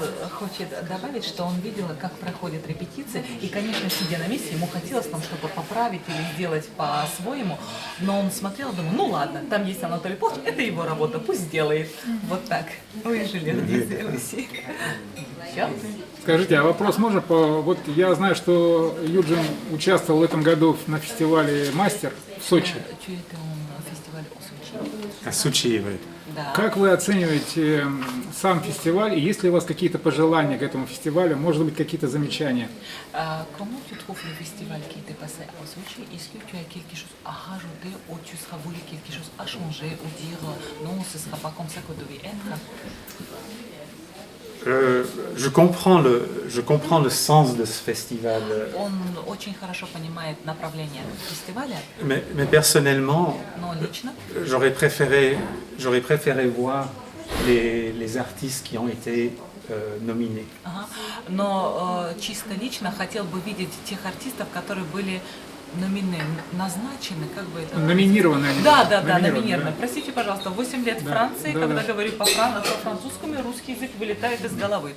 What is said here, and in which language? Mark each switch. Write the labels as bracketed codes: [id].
[ru] Хочет добавить, что он видел, как проходят репетиции, и, конечно, сидя на месте, ему хотелось там что-то поправить или сделать по-своему, но он смотрел и думал, ну ладно, там есть Анатолий Павлович, это его работа, пусть сделает. Вот так. Вы жили в Руси. Все. Скажите, а вопрос можно? Вот я знаю, что Юджин участвовал в этом году на фестивале «Мастер» в Сочи. [fr] Tu étais au festival au Sochi. À Sochi, oui. [ru] Да. Как вы оцениваете сам фестиваль? И есть ли у вас какие-то пожелания к этому фестивалю? Может быть, какие-то замечания? [fr] Comment tu trouves le festival qui était passé à Sochi? Est-ce que tu as quelque chose à rajouter ou tu seras voulu quelque chose à changer ou dire non, ce ne sera pas comme ça que devait être? Je comprends le sens de ce festival. [ru] Он очень хорошо понимает направление фестиваля, [fr] Mais personnellement, [ru] но лично [fr] j'aurais préféré voir les artistes qui ont été nominés. [ru] ага, но чисто лично хотел бы видеть тех артистов, которые были назначены, как бы это... Номинированы они. Да, номинированы. Номинированы. Простите, пожалуйста, 8 лет Франции, да, когда говорю по-французскому, русский язык вылетает из головы.